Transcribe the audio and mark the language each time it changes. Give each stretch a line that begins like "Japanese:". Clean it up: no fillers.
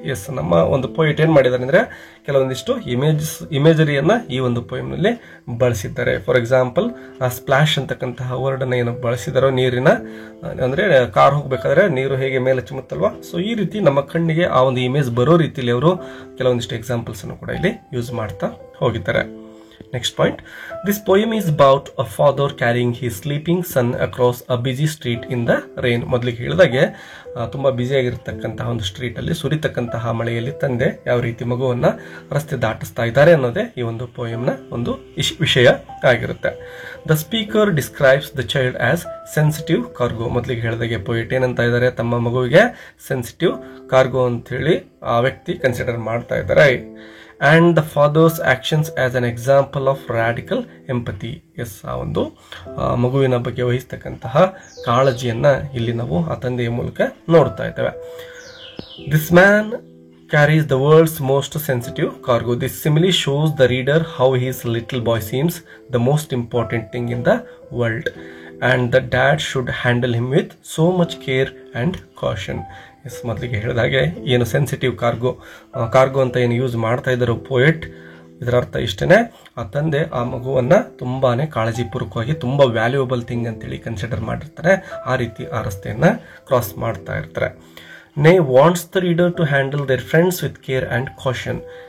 Kannada: S, ನಮ್ಮ ಒಂದು poet ಏನ್ ಮಾಡಿದ್ದಾರೆ ಅಂದ್ರೆ ಕೆಲವೊಂದಿಷ್ಟು ಇಮೇಜರಿಯನ್ನ ಈ ಒಂದು ಪೋಯಮ್ ನಲ್ಲಿ ಬಳಸಿದ್ದಾರೆ. ಫಾರ್ ಎಕ್ಸಾಂಪಲ್, ಸ್ಪ್ಲಾಶ್ ಅಂತಕ್ಕಂತಹ ವರ್ಡ್ ಅನ್ನ ಏನು ಬಳಸಿದಾರೋ, ನೀರಿನ ಅಂದ್ರೆ ಕಾರ್ ಹೋಗ್ಬೇಕಾದ್ರೆ ನೀರು ಹೇಗೆ ಮೇಲೆ ಚಿಮ್ಮುತ್ತಲ್ವಾ, ಸೊ ಈ ರೀತಿ ನಮ್ಮ ಕಣ್ಣಿಗೆ ಆ ಒಂದು ಇಮೇಜ್ ಬರೋ ರೀತಿಯಲ್ಲಿ ಅವರು ಕೆಲವೊಂದಿಷ್ಟು ಎಕ್ಸಾಂಪಲ್ಸ್ ಅನ್ನು ಕೂಡ ಇಲ್ಲಿ ಯೂಸ್ ಮಾಡ್ತಾ ಹೋಗಿದ್ದಾರೆ.
English: Next point, this poem is about a father carrying his sleeping son across a busy street in the rain.
Kannada: ಮೊದಲಿಗೆ ಹೇಳಿದಾಗೆ ತುಂಬಾ ಬ್ಯುಸಿ ಆಗಿರತಕ್ಕಂತಹ ಒಂದು ಸ್ಟ್ರೀಟ್ ಅಲ್ಲಿ ಸುರಿತಕ್ಕಂತಹ ಮಳೆಯಲ್ಲಿ ತಂದೆ ಯಾವ ರೀತಿ ಮಗುವನ್ನ ರಸ್ತೆ ದಾಟಿಸ್ತಾ ಇದ್ದಾರೆ ಅನ್ನೋದೇ ಈ ಒಂದು ಪೋಯಂನ ಒಂದು ವಿಷಯ ಆಗಿರುತ್ತೆ.
English: The speaker describes the child as sensitive cargo.
Kannada: ಮೊದಲಿಗೆ ಹೇಳಿದಾಗೆ ಪೋಯೆಟ್ ಏನಂತ ಇದ್ದಾರೆ, ತಮ್ಮ ಮಗುವಿಗೆ ಸೆನ್ಸಿಟಿವ್ ಕಾರ್ಗೋ ಅಂತ ಹೇಳಿ ಆ ವ್ಯಕ್ತಿ ಕನ್ಸಿಡರ್ ಮಾಡ್ತಾ ಇದ್ದಾರೆ.
English: And the father's actions as an example of radical empathy.
Kannada: S, ಆ ಒಂದು ಮಗುವಿನ ಬಗ್ಗೆ ವಹಿಸ್ತಕ್ಕಂತಹ ಕಾಳಜಿಯನ್ನ ಇಲ್ಲಿ ನಾವು ಆ ತಂದೆಯ ಮೂಲಕ ನೋಡ್ತಾ ಇದ್ದೇವೆ.
English: This man carries the world's most sensitive cargo. This simile shows the reader how his little boy seems the most important thing in the world and the dad should handle him with so much care and caution.
Kannada: S, ಮೊದಲಿಗೆ ಹೇಳಿದಾಗೆ ಏನು sensitive cargo ಅಂತ ಏನು use ಮಾಡ್ತಾ ಇದ್ದಾರೋ poet, ಇದರ ಅರ್ಥ ಇಷ್ಟೇ, ಆ ತಂದೆ ಆ ಮಗುವನ್ನ ತುಂಬಾನೇ ಕಾಳಜಿಪೂರ್ವಕವಾಗಿ ತುಂಬಾ ವ್ಯಾಲ್ಯೂಯಬಲ್ ಥಿಂಗ್ ಅಂತೇಳಿ ಕನ್ಸಿಡರ್ ಮಾಡಿರ್ತಾರೆ. ಆ ರೀತಿ ಆ ರಸ್ತೆಯನ್ನ ಕ್ರಾಸ್ ಮಾಡ್ತಾ ಇರ್ತಾರೆ.
English: ನೇ wants the reader to handle their friends with care and caution.